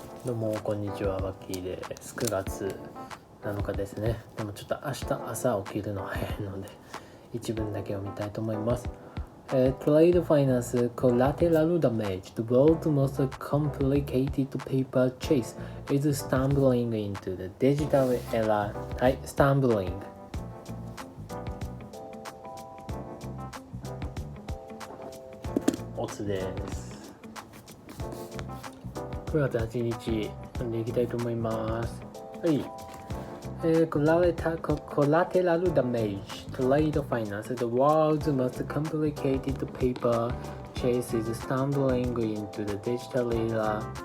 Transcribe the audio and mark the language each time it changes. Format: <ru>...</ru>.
<ja>どうもこんにちは、バッキーです。9月7日ですね。でもちょっと明日朝起きるの早いので一文だけ読みたいと思います。</ja> <en>Trade Finance Collateral Damage, the world's most complicated paper chase is stumbling into the digital era.</en> <ja>はい、</ja> <en>stumbling。</en> <ja>オツです。 9月8日読んでいきたいと思います。はい。</ja> <en>Collateral damage, trade finance, the world's most complicated paper chase is stumbling into the digital era.</en>